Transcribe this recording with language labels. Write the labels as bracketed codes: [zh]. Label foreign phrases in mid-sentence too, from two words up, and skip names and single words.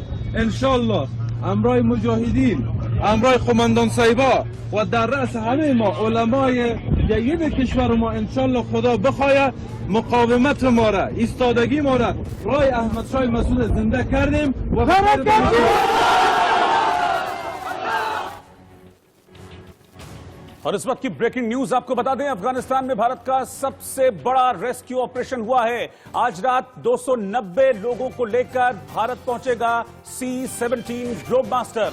[fa] انشالله امرای مجاهدین، امرای قماندان صاحبا و در رأس همه ما علمای جید کشور ما انشالله خدا بخواه مقاومت ما را، ایستادگی ما را رای احمد شاه مسعود زنده کردیم و [hi] और इस वक्त की [en] breaking news [hi] आपको बता दें, अफगानिस्तान में भारत का सबसे बड़ा [en] rescue operation [hi] हुआ है। आज रात 290 लोगों को लेकर भारत पहुंचेगा C-17 ग्लोबमास्टर।